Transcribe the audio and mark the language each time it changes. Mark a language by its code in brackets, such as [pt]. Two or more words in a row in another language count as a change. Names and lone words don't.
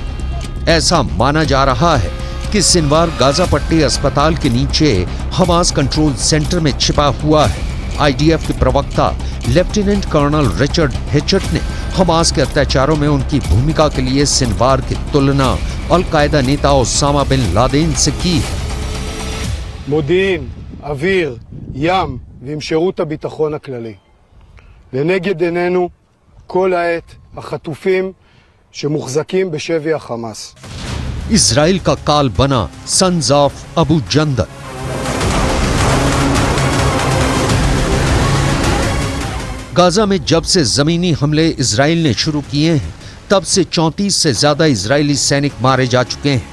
[hi] ऐसा माना जा रहा है कि सिनवार गाजा पट्टी अस्पताल के नीचे हमास [en] control center [hi] में छिपा हुआ है। आईडीएफ के प्रवक्ता [en] lieutenant colonel [hi] रिचर्ड हेचट ने हमास के अत्याचारों में उनकी भूमिका के लिए सिनवार की तुलना अल कायदा नेता ओसामा बिन लादेन से की है। [he] מודיעין, אוויר, ים ועם שירות הביטחון הכללי. לנגד עינינו כל העת החטופים שמוחזקים בשבי החמאס. [hi] इजराइल का काल बना सन्स ऑफ अबू जंदल। गाजा में जब से जमीनी हमले इजराइल ने शुरू किए हैं, तब से 34 से ज्यादा इजरायली सैनिक मारे जा चुके हैं।